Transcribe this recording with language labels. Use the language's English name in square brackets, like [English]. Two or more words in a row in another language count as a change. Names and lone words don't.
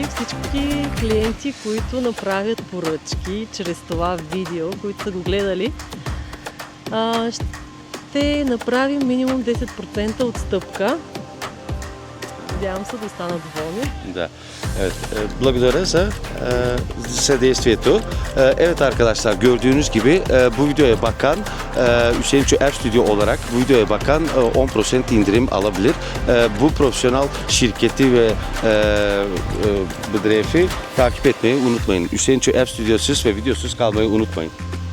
[Bulgarian] Всички клиенти, които направят поръчки чрез това видео, които са го гледали, ще направим минимум 10% отстъпка. Надявам се да останат доволни. Да. Evet, благодаря за съдействието. [Turkish] Evet arkadaşlar, gördüğünüz gibi bu videoya bakan Hüseyin Çöer Stüdyo olarak bu videoya bakan 10% indirim alabilir. Bu profesyonel şirketi ve bedrefi takip etmeyi unutmayın. Hüseyin Çöer Stüdyosuz ve videosuz kalmayı unutmayın.